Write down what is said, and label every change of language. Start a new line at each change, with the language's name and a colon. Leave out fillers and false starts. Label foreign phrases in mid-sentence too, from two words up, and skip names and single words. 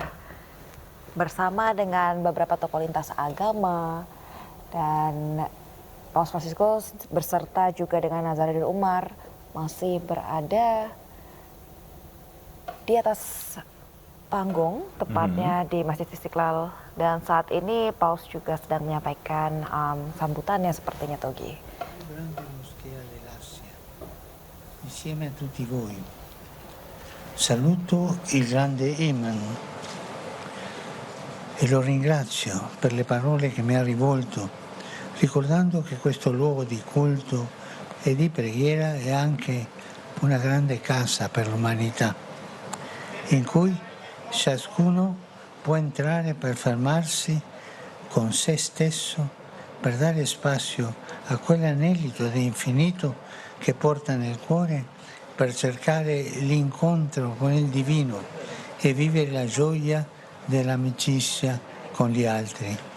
Indonesian: Bersama dengan beberapa tokoh lintas agama dan Paus Fransiskus beserta juga dengan Nazaruddin Umar masih berada di atas panggung, tepatnya di Masjid Istiqlal, dan saat ini Paus juga sedang menyampaikan sambutannya sepertinya, Togi.
Italian: Insieme a tutti voi saluto il grande Eman e lo ringrazio per le parole che mi ha rivolto, ricordando che questo luogo di culto e di preghiera è anche una grande casa per l'umanità, in cui ciascuno può entrare per fermarsi con se stesso, per dare spazio a quell'anelito di infinito che porta nel cuore, per cercare l'incontro con il divino e vivere la gioia dell'amicizia con gli altri.